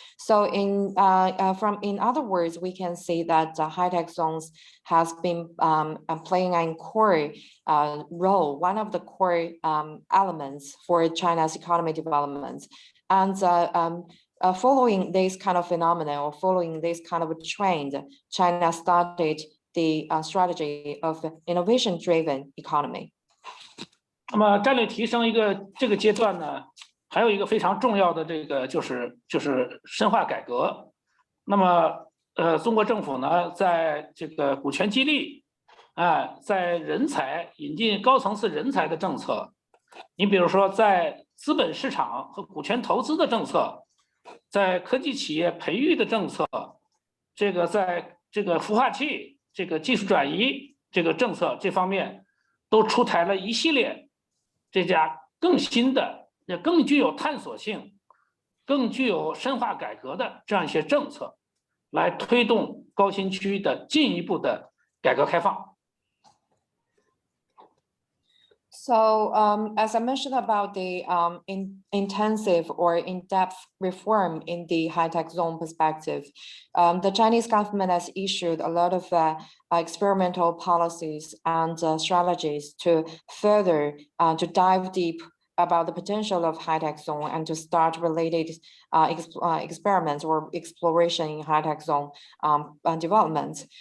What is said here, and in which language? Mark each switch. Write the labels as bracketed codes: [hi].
[en] So in other words, we can see that high-tech zones has been playing a core role, one of the core elements for China's economic development. And following this kind of phenomenon, or following this kind of a trend, China started the strategy of innovation-driven economy. [zh] 那么战略提升这个阶段呢，还有一个非常重要的这个就是深化改革。那么中国政府呢，在这个股权激励，在人才引进高层次人才的政策，你比如说在资本市场和股权投资的政策，在科技企业培育的政策，这个在这个孵化器这个技术转移这个政策这方面，都出台了一系列这家更新的、也更具有探索性、更具有深化改革的这样一些政策，来推动高新区的进一步的改革开放。 [en] So as I mentioned about the intensive or in-depth reform in the high-tech zone perspective, the Chinese government has issued a lot of experimental policies and strategies to further to dive deep about the potential of high-tech zone, and to start related experiments or exploration in high-tech zone development.